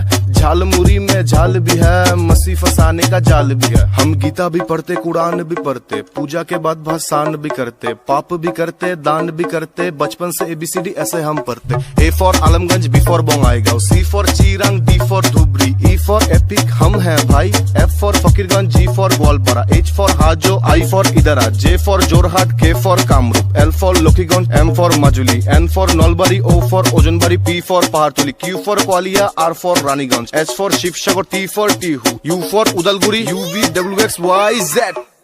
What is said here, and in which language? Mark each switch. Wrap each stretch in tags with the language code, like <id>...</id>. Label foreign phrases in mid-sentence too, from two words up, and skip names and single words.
<hi>झालमुरी में झाल भी है, मसी फसाने का जाल भी है। हम गीता भी पढ़ते, कुरान भी पढ़ते, पूजा के बाद भाषण भी करते, पाप भी करते, दान भी करते। बचपन से ABCD ऐसे हम पढ़ते। A फॉर आलमगंज, B फॉर बोंगाईगांव, C फॉर चिरांग, D फॉर धुबरी, E फॉर एपिक हम हैं भाई, F फॉर फकीरगंज, G फॉर ग्वालपारा, H फॉर हाजो, I फॉर इदरा, J फॉर जोरहाट, K फॉर कामरूप, L फॉर लखीगंज, M फॉर माजुली, N फॉर नलबारी, O फॉर ओजनबारी, P फॉर पहाड़तली, Q फॉर कोलिया, R फॉर रानीगंज, S फॉर शिवसागर, T फॉर टीहू, U फॉर उदलगुरी, UVWXYZ।</hi>